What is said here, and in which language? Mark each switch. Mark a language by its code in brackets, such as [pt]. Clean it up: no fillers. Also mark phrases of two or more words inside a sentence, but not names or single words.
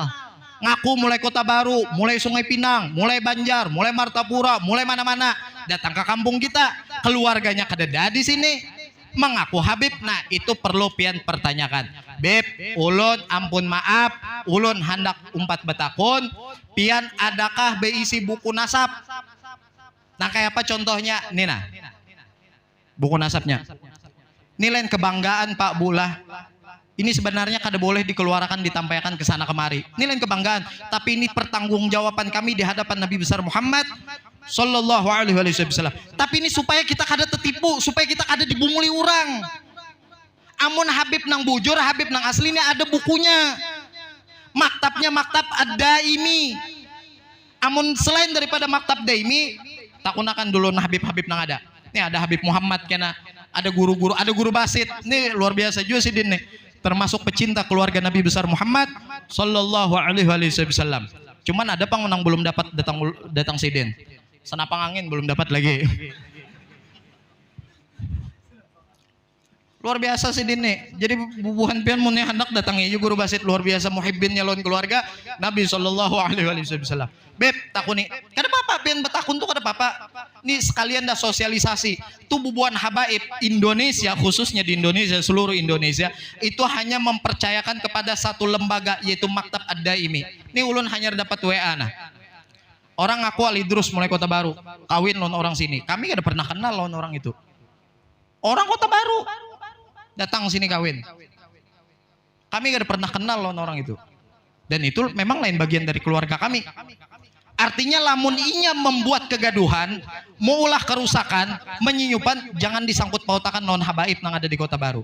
[bjn] Ngaku mulai Kota Baru, mulai Sungai Pinang, mulai Banjar, mulai Martapura, mulai mana-mana, datang ke kampung kita, keluarganya kadeda di sini, mengaku Habib. Nah itu perlu pian pertanyakan. Beb, ulun ampun maaf, ulun hendak umpat betakun, pian adakah beisi buku nasab? Nah kayak apa contohnya? Nina, buku nasabnya. Nilai kebanggaan Pak Bulah. Ini sebenarnya kada boleh dikeluarkan, ditampaikan ke sana kemari. Ini lain kebanggaan, tapi ini pertanggungjawaban kami di hadapan Nabi besar Muhammad [ar] صلى الله عليه وسلم. [bjn] Tapi ini supaya kita kada tertipu, supaya kita kada dibunguli orang. Amun Habib nang bujur, Habib nang asli ini ada bukunya. Maktabnya maktab ad-daimi. Amun selain daripada maktab daimi, takunakan dulu Habib-habib nang ada. Ini ada Habib Muhammad kena, ada guru-guru, ada guru basit. Ini luar biasa juga sih din nih. Termasuk pecinta keluarga Nabi besar Muhammad [ar] صلى الله عليه وسلم. [bjn] Cuman ada pang menang belum dapat datang sidin. Senapang angin belum dapat lagi. Luar biasa sih din nih. Jadi bubuhan pian mun hendak datangi guru basit luar biasa muhibbin nyalon keluarga Nabi [ar] صلى الله عليه وسلم. [bjn] Beb, takuni. Kada apa-apa pian betakun tuh kada apa-apa. Ini sekalian dah sosialisasi. Tuh bubuhan habaib Indonesia, [id] khususnya di Indonesia, seluruh Indonesia itu hanya mempercayakan kepada satu lembaga yaitu Maktab Ad-Daimi. [bjn] Ini ulun hanya dapat WA nah. Orang ngaku Alidrus mulai Kota Baru, kawin lawan orang sini. Kami kada pernah kenal lawan orang itu. Orang Kota Baru datang sini kawin. Kami gak pernah kenal lawan orang itu. Dan itu memang lain bagian dari keluarga kami. Artinya lamun inya membuat kegaduhan, maulah kerusakan, menyinyupan, jangan disangkut pautakan lawan habaib yang ada di Kota Baru.